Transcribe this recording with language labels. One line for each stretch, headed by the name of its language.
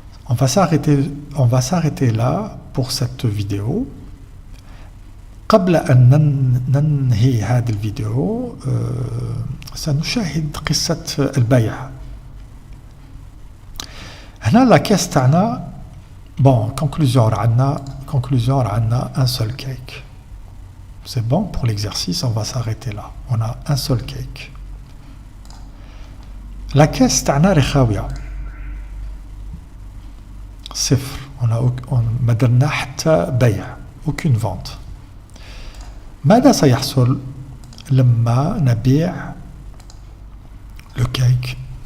French: On va s'arrêter là pour cette vidéo.
Arabic: قبل أن ننهي هذه الفيديو سنشاهد قصة البيع. هنا لا كاس تاعنا bon conclusion عندنا
French: un seul cake. C'est bon pour l'exercice, on va s'arrêter là. On a un seul cake.
Arabic: La caisse تاعنا رخاوية صفر. ما درنا حتى بيع,
French: aucune vente.
Arabic: ماذا سيحصل لما نبيع le cake?